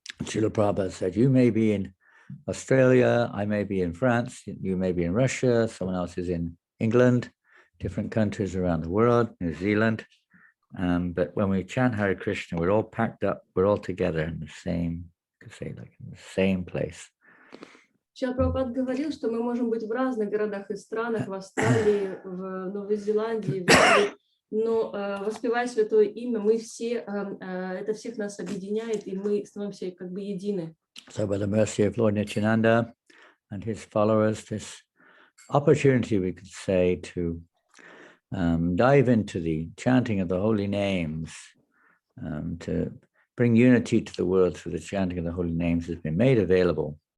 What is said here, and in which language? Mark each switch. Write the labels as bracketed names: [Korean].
[English] Srila Prabhupada said, you may be in Australia, I may be in France, you may be in Russia, someone else is in England, different countries around the world, New Zealand. But when we chant Hare Krishna, we're all packed up, we're all together in the same, you could say, like in the same place. [Russian] Шрила Прабхупада говорил, что мы можем быть в разных городах и странах, в Австралии, в Новой Зеландии, но воспевая святое имя, мы все, это всех нас объединяет, и мы становимся как бы едины. [English] So by the mercy of Lord Nityananda and his followers, this opportunity, we could say, to dive into the chanting of the holy names, to bring unity to the world through the chanting of the holy names has been made available.